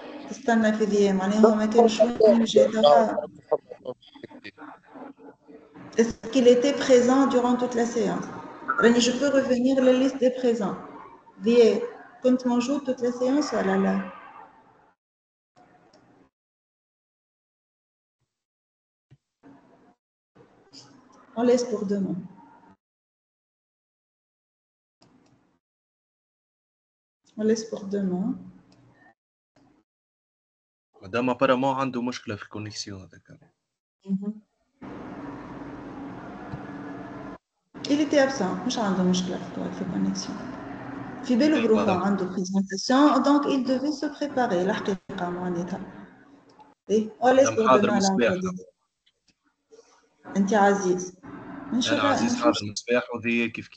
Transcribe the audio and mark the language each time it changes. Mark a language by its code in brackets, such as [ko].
[ar] تستنى في ذي معناها هو ما كانش وين جاي توا. [fr] Est-ce qu'il était présent durant toute la séance? Rani, je peux revenir la liste des présents. Vie, [ar] كنت موجود [fr] toute la séance [ar] ولا لا؟ [fr] On laisse pour demain. On laisse pour demain. Madame apparemment [ar] عنده مشكلة في الكونيكسيون هذاك. [fr] Il était absent. [ar] مش عنده مشكلة في الكونيكسيون. في باله بروحه عنده بريزنتاسيون [fr] donc il devait se préparer [ar] الحقيقة معناتها. [fr] On laisse pour demain là. [ar] أنت عزيز. أنا عزيز حاضر المصباح وذي كيف.